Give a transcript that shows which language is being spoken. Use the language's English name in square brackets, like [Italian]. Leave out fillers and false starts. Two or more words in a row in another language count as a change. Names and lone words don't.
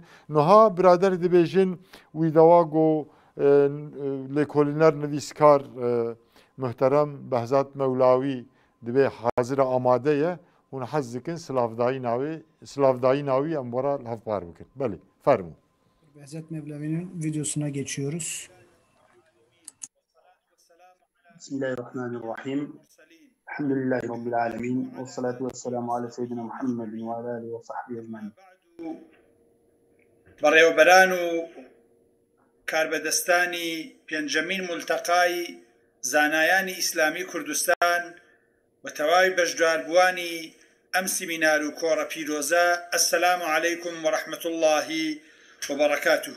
[Kurdish] Niha birader dibêjin wî dewa got lêkolîner nivîskar muhterem Behzad Mevlawî dibe hazır amade ye hûn hez dikin silavdayîna wî em were hevpar bikin. Belê fermû. [Turkish] Behzad Mevlavi'nin videosuna geçiyoruz. [Arabic] Bismillahirrahmanirrahim. الحمد لله رب العالمين. والصلاة والسلام على سيدنا محمد وعلى آله وصحبه أجمعين. [Central Kurdish] بەڕێوەبەران و کاربەدەستانی پێنجەمین مولتەقای زانایانی ئیسلامی کوردستان و تەواوی بەشداربووانی ئەم سیمینار و کۆڕە پیرۆزە [Arabic] ئەسسەلامو عەلەیکم وەڕەحمەت اللهی وبەڕەکاتوه.